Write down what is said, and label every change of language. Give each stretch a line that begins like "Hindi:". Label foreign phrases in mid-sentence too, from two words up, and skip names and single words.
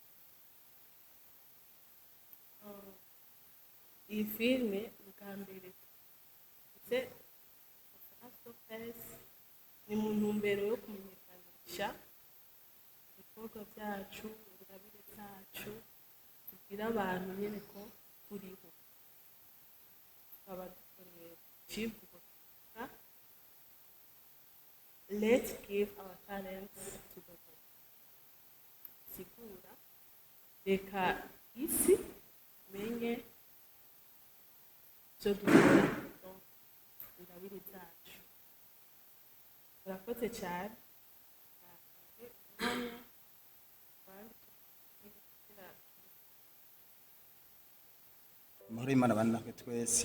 Kinyarwanda: Iyi filime bwa mbere ndetse ni mu ntumbero yo kumenyekanisha ibikorwa byacu, ingabire zacu, tubwira abantu nyine ko turiho. Tukaba dukoreye ikivugo kivuga
English: let's give our talents to the world.
Kinyarwanda: Sigura reka isi menye icyo dukora, ingabire zacu. Murakoze cyane. Amahoro y'Imana abane natwe twese.